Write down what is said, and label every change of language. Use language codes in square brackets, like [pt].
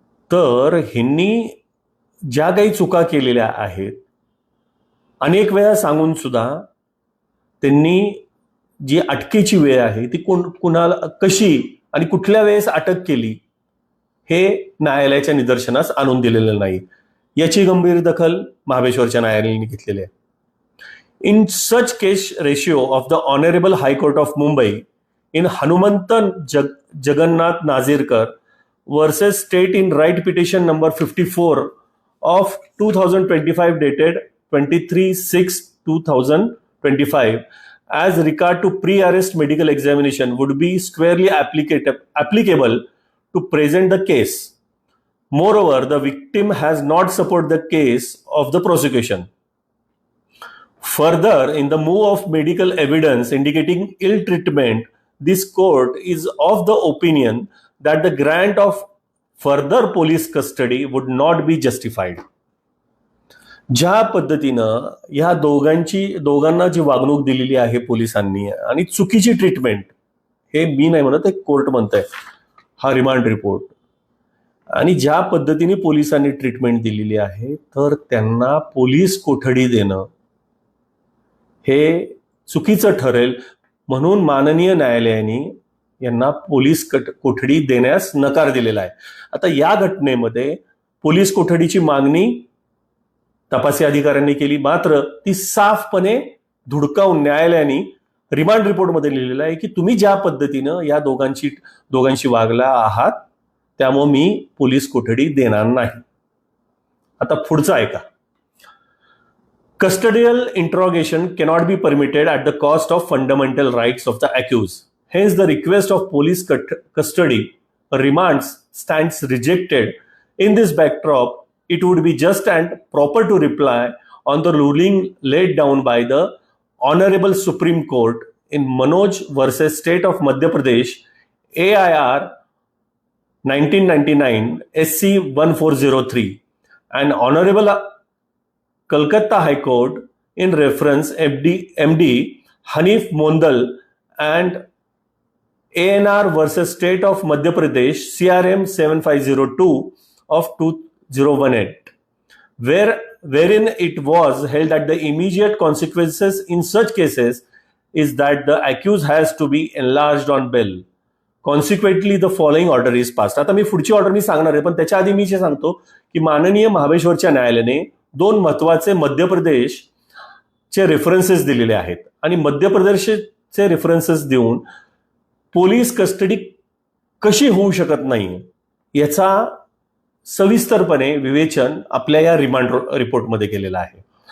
[mr] तर ह्यांनी ज्या काही चुका केलेल्या आहेत अनेक वेळा सांगून सुद्धा त्यांनी जी अटकेची वेळ आहे ती कुणाला कशी आणि कुठल्या वेळेस अटक केली हे न्यायालयाच्या निदर्शनास आणून दिलेलं नाही. याची गंभीर दखल महाबळेश्वरच्या न्यायालयाने घेतलेली आहे. [en] In such case ratio of the Honorable High Court of Mumbai in Hanumantan Jagannath Nazirkar versus State in Right Petition number 54 of 2025 dated 23/6/2025 as regard to pre-arrest medical examination would be squarely applicable to present the case. Moreover, the victim has not supported the case of the prosecution. Further, in the move of medical evidence indicating ill treatment, this court is of the opinion that the grant of further police custody would not be justified. [mr] ज्या पद्धतीनं या दोघांना जी वागणूक दिलेली आहे पोलिसांनी आणि चुकीची ट्रीटमेंट, हे मी नाही म्हणत, एक कोर्ट म्हणतंय, हा रिमांड रिपोर्ट, आणि ज्या पद्धतीने पोलिसांनी ट्रीटमेंट दिलेली आहे तर त्यांना पोलीस कोठडी देणं हे चुकीचं ठरेल, म्हणून माननीय न्यायालयाने यांना पोलीस कोठडी देण्यास नकार दिलेला आहे. आता या घटनेमध्ये पोलीस कोठडीची मागणी तपासी अधिकाऱ्यांनी केली, मात्र ती साफपणे धुडकावून न्यायालयाने रिमांड रिपोर्टमध्ये लिहिलेलं आहे की तुम्ही ज्या पद्धतीनं या दोघांशी वागला आहात त्यामुळे मी पोलीस कोठडी देणार नाही. आता पुढचं ऐका. [en] Custodial interrogation cannot be permitted at the cost of fundamental rights of the accused. Hence, the request of police custody or remands stands rejected. In this backdrop, it would be just and proper to reply on the ruling laid down by the Honorable Supreme Court in Manoj versus State of Madhya Pradesh, AIR 1999, SC 1403, and Honorable Kolkata High Court in reference MD Hanif Mondal and ANR versus State of Madhya Pradesh, CRM 7502 of 2018, wherein it was held that the immediate consequences in such cases is that the accused has to be enlarged on bail. Consequently, the following order is passed. [mr] आता मी पुढची order मी सांगणार आहे, पण त्याच्या आधी मी जे सांगतो की माननीय महाबळेश्वरच्या न्यायालयाने दोन महत्वाचे मध्य प्रदेशचे रेफरन्सेस दिलेले आहेत आणि मध्य प्रदेशचे रेफरन्सेस देऊन पोलीस कस्टडी कशी होऊ शकत नाही याचा सविस्तरपणे विवेचन आपल्या या रिमांड रिपोर्टमध्ये केलेला आहे.